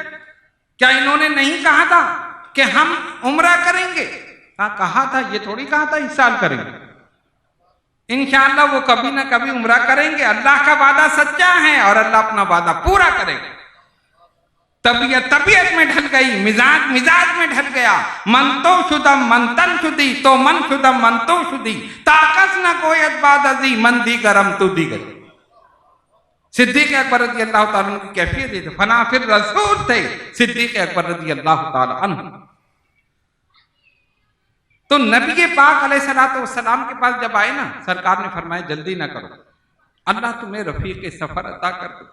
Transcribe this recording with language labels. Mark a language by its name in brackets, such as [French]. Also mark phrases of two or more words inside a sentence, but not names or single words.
[Urdu] کیا انہوں نے نہیں کہا تھا کہ ہم عمرہ کریں گے؟ کہا تھا، یہ تھوڑی کہا تھا اس سال کریں گے۔ انشاءاللہ وہ کبھی نہ کبھی عمرہ کریں گے. اللہ کا وعدہ سچا ہے اور اللہ اپنا وعدہ پورا کرے گا. طبیعت میں ڈھل گئی، مزاج میں ڈھل گیا. [Persian] من تو شدم من تن شدی تو من شدم من تو شدی طاقت نہ کویت بعد ازی من دیگرم تو دیگر. [Urdu] صدیق اکبر [Arabic] رضی اللہ تعالیٰ عنہ [Urdu] کی کیفیت یہ تھی. فنا پھر رسول تھے صدیق اکبر [Arabic] رضی اللہ تعالیٰ عنہ. [Urdu] تو نبی پاک [Arabic] علیہ السلام [Urdu] کے پاس جب آئے نا، سرکار نے فرمایا جلدی نہ کرو، اللہ تمہیں رفیق سفر عطا کر دے.